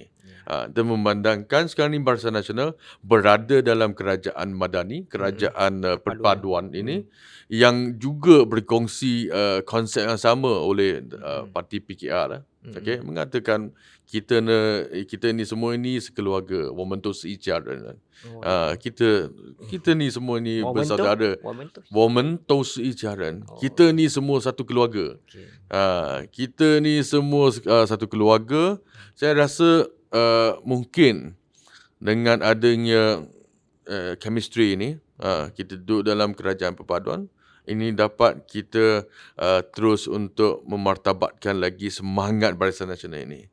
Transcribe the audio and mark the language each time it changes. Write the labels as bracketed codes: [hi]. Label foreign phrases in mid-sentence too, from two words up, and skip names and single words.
[ms] Dan memandangkan sekarang ni Barisan Nasional berada dalam kerajaan madani, kerajaan perpaduan ini, yang juga berkongsi konsep yang sama oleh parti PKR lah. Okay, mengatakan kita ni semua ni sekeluarga, [zh] 我们都是一家人. [ms] Kita ni semua ni bersaudara. [zh] 我们都是一家人. [ms] Kita ni semua satu keluarga. Kita ni semua satu keluarga. Saya rasa mungkin dengan adanya chemistry ni, kita duduk dalam kerajaan perpaduan, ini dapat kita terus untuk memartabatkan lagi semangat Barisan Nasional ini.